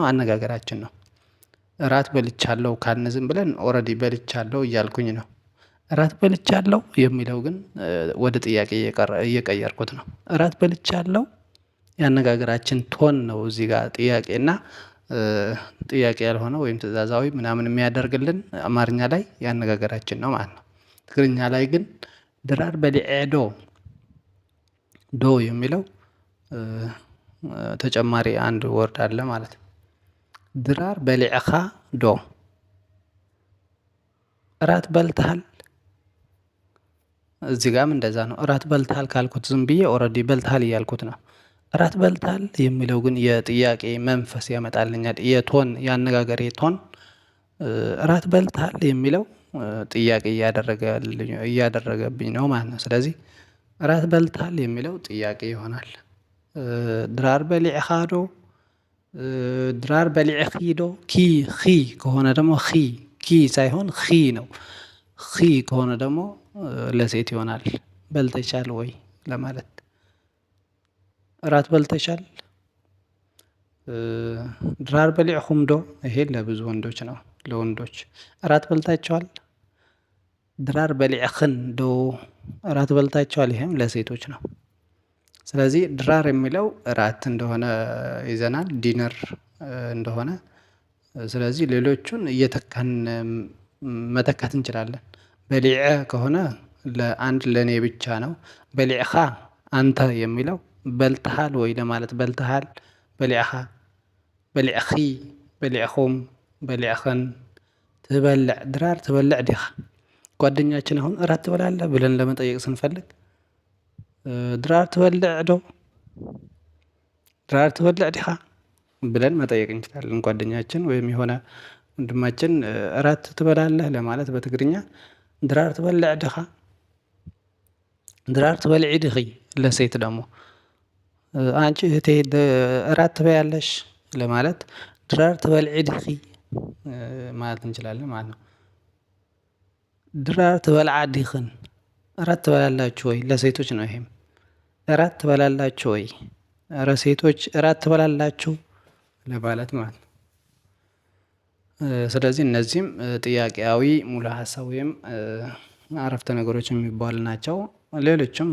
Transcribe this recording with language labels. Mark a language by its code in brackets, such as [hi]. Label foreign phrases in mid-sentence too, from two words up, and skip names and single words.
[am] አነጋገራችን ነው። እራት በልቻለሁ ካልን ዝም ብለን ኦልሬዲ በልቻለሁ እያልኩኝ ነው። እራት በልቻለሁ የሚለው ግን ወደ ጥያቄ እየቀየርኩት ነው። እራት በልቻለሁ የአነጋገራችን ቶን ነው እዚህ ጋር ጥያቄና ጥያቄ ያልሆነ ወይም ትእዛዛዊ ምናምን የሚያደርግልን አማርኛ ላይ የአነጋገራችን ነው ማለት ነው። ትግርኛ ላይ ግን [ti] ድራር በሊዐ ዶ። [am] ዶ የሚለው ተጨማሪ አንድ ወርድ አለ ማለት ነው። [ti] ድራር በሊዕኻ ዶ። [am] እራት በልተሃል። እዚህ ጋርም እንደዛ ነው። እራት በልተሃል ካልኩት ዝም ብዬ ኦልሬዲ በልተሃል እያልኩት ነው። እራት በልተሃል የሚለው ግን የጥያቄ መንፈስ ያመጣልኛል። የቶን የአነጋገሬ ቶን እራት በልተሃል የሚለው ጥያቄ እያደረገብኝ ነው ማለት ነው። ስለዚህ እራት በልተሃል የሚለው ጥያቄ ይሆናል። [ti] ድራር በሊዕኻ ዶ። ድራር በሊዕኺ ዶ። [am] ኺ ከሆነ ደግሞ ኪ ሳይሆን ኺ ነው። ኺ ከሆነ ደግሞ ለሴት ይሆናል። በልተሻል ወይ ለማለት። እራት በልተሻል። [ti] ድራር በሊዕኹም ዶ። [am] ይሄ ለብዙ ወንዶች ነው፣ ለወንዶች። እራት በልታችኋል። [ti] ድራር በሊዕኽን ዶ። [am] እራት በልታችኋል። ይሄም ለሴቶች ነው። ስለዚህ ድራር የሚለው እራት እንደሆነ ይዘናል፣ ዲነር እንደሆነ። ስለዚህ ሌሎቹን እየተካን መተካት እንችላለን። በሊዐ ከሆነ ለአንድ ለኔ ብቻ ነው። በሊዕኻ አንተ የሚለው በልተሃል ወይ ለማለት በልተሃል፣ [ti] በሊዕኻ፣ በሊዕኺ፣ በሊዕኹም፣ በሊዕኽን። ትበልዕ ድራር ትበልዕ ዲኻ። [am] ጓደኛችን አሁን እራት ትበላለህ ብለን ለመጠየቅ ስንፈልግ [ti] ድራር ትበልዕ ዶ፣ ድራር ትበልዕ ዲኻ [am] ብለን መጠየቅ እንችላለን ጓደኛችን ወይም የሆነ ወንድማችን እራት ትበላለህ ለማለት በትግርኛ [ti] ድራር ትበልዕ ዲኻ፣ ድራር ትበልዒ ዲኺ። [am] ለሴት ደግሞ አንቺ እህቴ እራት ትበያለሽ ለማለት [ti] ድራር ትበልዒ ዲኺ [am] ማለት እንችላለን ማለት ነው። [ti] ድራር ትበልዓ ዲኽን። [am] እራት ትበላላችሁ ወይ ለሴቶች ነው። ይሄም እራት ትበላላችሁ ወይ፣ ኧረ ሴቶች እራት ትበላላችሁ ለማለት ማለት ነው። ስለዚህ እነዚህም ጥያቄያዊ ሙሉ ሀሳብ ወይም አረፍተ ነገሮች የሚባሉ ናቸው። ሌሎችም